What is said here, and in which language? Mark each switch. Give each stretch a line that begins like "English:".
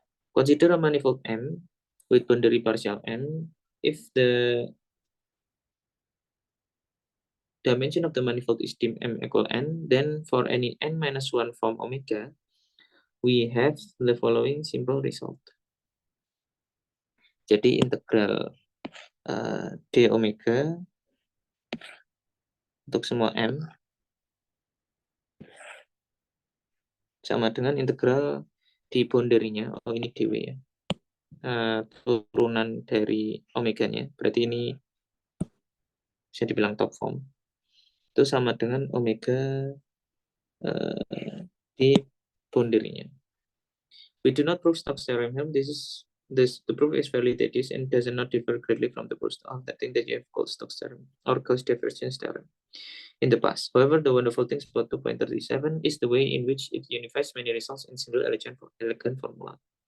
English: Consider a manifold M with boundary partial M if the dimension of the manifold is dim M equal N, then for any N minus 1 form omega, we have the following simple result.
Indonesian: Jadi integral d omega untuk semua M sama dengan integral di boundary-nya. Oh, ini dw ya. Turunan dari omeganya. Berarti ini bisa dibilang top form. Itu sama dengan omega di boundary-nya.
English: We do not prove Stokes theorem. The proof is fairly tedious and does not differ greatly from the proof of that thing that you have called Stokes theorem or Gauss divergence theorem in the past. However, the wonderful thing about 2.37 is the way in which it unifies many results in single elegant formula.